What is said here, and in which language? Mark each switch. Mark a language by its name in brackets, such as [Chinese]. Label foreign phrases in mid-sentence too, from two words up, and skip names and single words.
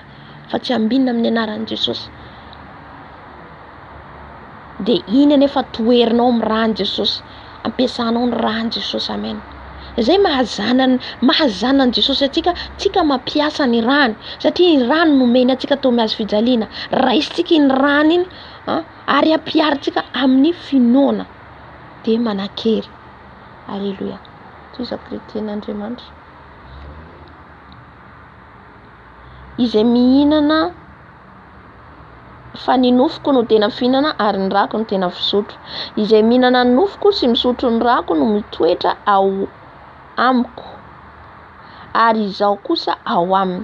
[Malagasy] Fa tsy ambinina amin'ny anaran'i Jesosy. De iny anefa toerinao amin'ny rahan'i Jesosy, ampiasanao ny rahan'i Jesosy. Amen. Izay mahazanan'i Jesosy atsika mampiasa ny rany, satria ny rany nomeny atsika atao miazo fijaliana. Raisitsika iny rany iny ary ampiaritsika amin'ny finoana de manan-kery. Alléluia. Jésus-Christ Tenin'Andriamanitra. Izay mihinana fa ny nofoko no tena fihinana ary ny rako no tena fisotro. Izay mihinana ny nofoko sy misotro ny rako no mitoetra ao amiko ary izaho kosa ao aminy.